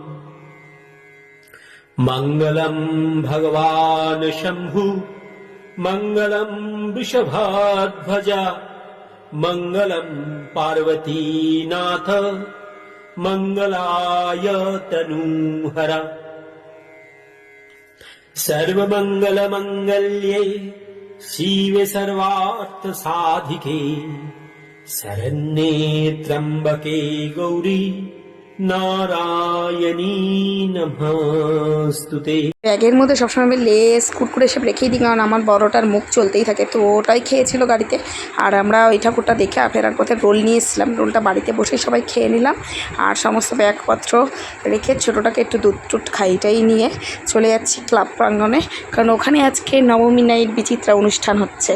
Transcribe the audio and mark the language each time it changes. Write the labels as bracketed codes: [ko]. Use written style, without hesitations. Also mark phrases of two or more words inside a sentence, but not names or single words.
[sa] মঙ্গলম ভগবান শম্ভু মঙ্গলম বৃষভাধ্বজা মঙ্গলম পার্বতীনাথ মঙ্গলায় তনুহরা। सर्वमंगलमंगल्ये शिवे सर्वार्थ साधिके शरण्ये त्र्यम्बके गौरी नारायणी नमस्तुते। [bn] ব্যাগের মধ্যে সবসময় আমি লেস কুরকুরে সব রেখেই দিই, কারণ আমার বড়টার মুখ চলতেই থাকে, তো ওটাই খেয়েছিল গাড়িতে। আর আমরা ওই ঠাকুরটা দেখে ফেরার পথে রোল নিয়ে এসেছিলাম, রোলটা বাড়িতে বসে সবাই খেয়ে নিলাম। আর সমস্ত ব্যাগপত্র রেখে ছোটোটাকে একটু দুধ টুধ খাইটাই নিয়ে চলে যাচ্ছি ক্লাব প্রাঙ্গণে, কারণ ওখানে আজকে নবমী নাইট বিচিত্রা অনুষ্ঠান হচ্ছে।